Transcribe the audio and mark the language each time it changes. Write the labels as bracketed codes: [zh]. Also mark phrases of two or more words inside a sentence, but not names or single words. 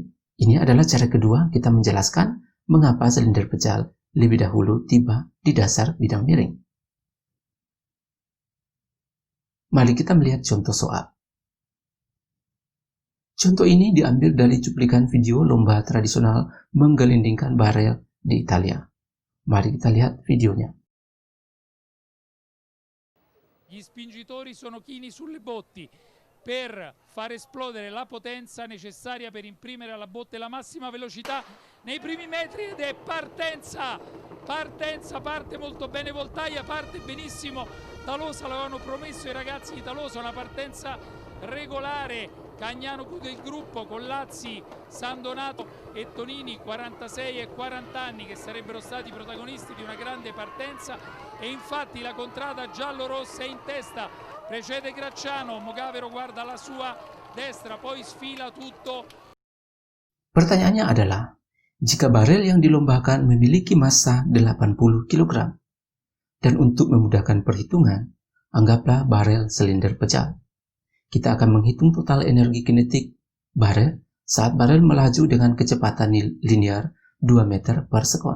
[id] Ini adalah cara kedua kita menjelaskan mengapa silinder pejal lebih dahulu tiba di dasar bidang miring. Mari kita melihat contoh soal. Contoh ini diambil dari cuplikan video lomba tradisional menggelindingkan barel di Italia. Mari kita lihat videonya. [it] Gli spingitori sono chini sulle botti per far esplodere la potenza necessaria per imprimere alla botte la massima velocità nei primi metri ed è partenza! Partenza, parte molto bene Voltaia, parte benissimo Talosa, l'avevano promesso i ragazzi di Talosa, una partenza regolare. Cagnano chiude il gruppo con Lazzi, San Donato e Tonini, 46 e 40 anni, che sarebbero stati protagonisti di una grande partenza, e infatti la contrada giallo-rossa è in testa, precede Gracciano, Mogavero guarda la sua destra, poi sfila tutto. [id] Pertanyaannya adalah, jika barel yang dilombakan memiliki massa 80 kg, dan untuk memudahkan perhitungan, anggaplah barel silinder pejal. Kita akan menghitung total energi kinetik barel saat barel melaju dengan kecepatan linear 2 meter per sekon.